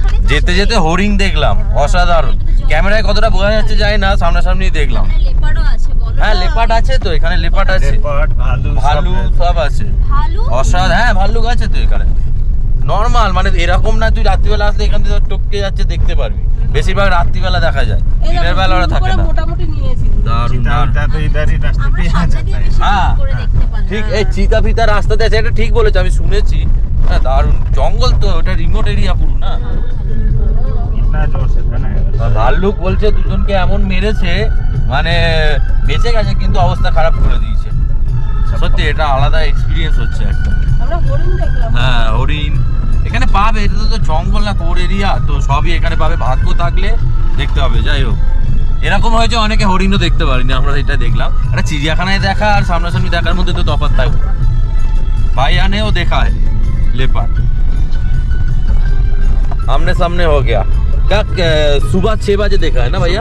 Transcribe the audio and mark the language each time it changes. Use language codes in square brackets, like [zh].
[bn] যেতে যেতে হরিণ দেখলাম, অসাধারণ। ক্যামেরায় কতটা বোঝা যাচ্ছে জানি না, সামনাসামনি দেখলাম। হ্যাঁ লেপার্ড আছে তো এখানে, লেপার্ড আছে, ভালু সব আছে, অসাধারণ। হ্যাঁ ভাল্লুক আছে তো এখানে, নর্মাল মানে এরকম না তুই রাত্রিবেলা আসলে এখান থেকে টপকে যাচ্ছে দেখতে পারবি। বেশিরভাগ রাত্রিবেলা দেখা যায়, দিনের বেলা ওরা থাকে না। [hi] तो इधर ही रास्ते पे आ जाता है। [bn] হ্যাঁ ঠিক এই চিতা ফিতা রাস্তাতে আছে, এটা ঠিক বলেছো, আমি শুনেছি। হ্যাঁ দারুণ জঙ্গল তো, ওটা রিমোট এরিয়া পুরো না। [hi] इतना जोर से था ना [bn] ভাল্লুক বলছে দুজনকে এমন মেরেছে, মানে বেঁচে গেছে কিন্তু অবস্থা খারাপ করে দিয়েছে। সত্যি এটা আলাদা এক্সপিরিয়েন্স হচ্ছে একটা। আমরা হরিণ দেখলাম। হ্যাঁ হরিণ এখানে পাবে, এটা তো জঙ্গল না, কোর এরিয়া তো, সবই এখানে পাবে, ভাগ্য থাকলে দেখতে হবে। যাই হোক এরকম হয়েছে অনেকে হরিণও দেখতে পারিনি, আমরা এটা দেখলাম। একটা চিড়িয়াখানায় দেখা আর সামনাসামনি দেখার মধ্যে তো তফাৎ থাকবে। [hi] भाई ने वो देखा है लेपर्ड, आमने सामने हो गया। क्या सुबह 6 बजे देखा है ना भैया?